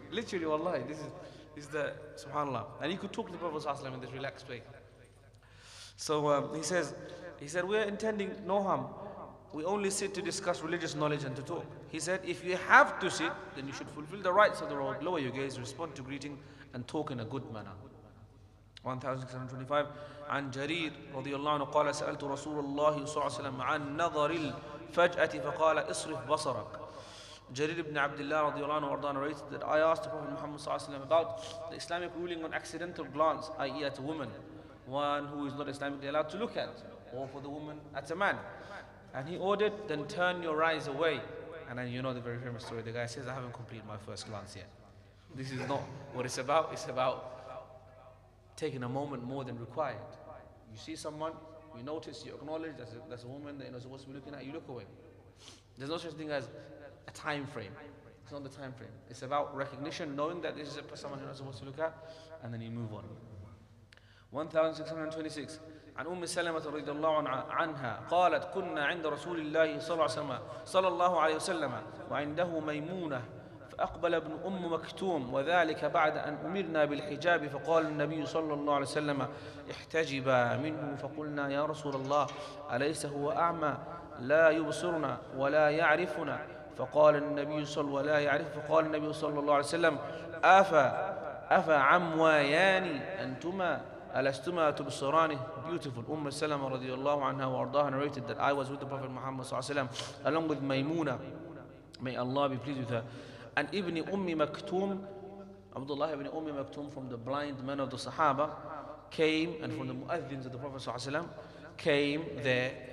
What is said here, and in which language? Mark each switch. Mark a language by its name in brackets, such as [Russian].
[English] Literally, wallahi, this is the, subhanAllah. And you could talk to the Prophet ﷺ in this relaxed way. So he said, we're intending no harm. We only sit to discuss religious knowledge and to talk. He said, if you have to sit, then you should fulfill the rights of the road, lower your gaze, respond to greeting, and talk in a good manner. 1625. [Arabic] عن جرير رضي الله عنه قال سألت رسول الله صلى الله عليه وسلم عن نظر الفجأة فقال اصرف بصرك. [English] Jarir ibn Abdullah radiallahu anhu narrated that I asked the Prophet Muhammad sallallahu alaihi wasallam about the Islamic ruling on accidental glance, i.e. at a woman, one who is not Islamically allowed to look at, or for the woman at a man. And he ordered, then turn your eyes away. And then you know the very famous story. The guy says, I haven't completed my first glance yet. This is not what it's about. It's about taking a moment more than required. You see someone, you notice, you acknowledge that's a woman that you're not supposed to be looking at, you look away. There's no such thing as a time frame. It's not the time frame. It's about recognition, knowing that this is someone you're not supposed to look at, and then you move on. 1626. [Arabic] عن أم سلمة رضي الله عنها قالت كنا عند رسول الله صلى الله عليه وسلم وعنده ميمونة فأقبل ابن مكتوم وذلك بعد أن أمرنا بالحجاب فقال النبي صلى الله عليه وسلم احتجبا منه فقلنا يا رسول الله أليس هو أعمى لا يبصرنا ولا يعرفنا فقال النبي صلى الله عليه وسلم أفا عمويان أنتما ألستما تبصرانه. [English] Beautiful. Salama radiallahu anha wa ardaha narrated that I was with the Prophet Muhammad sallallahu alaihi wasallam along with Maymuna, may Allah be pleased with her, and Ibn Maktoum, Abdullah ibn Maktoum, from the blind men of the Sahaba, came, and from the muaddins of the Prophet sallallahu alaihi wasallam came there.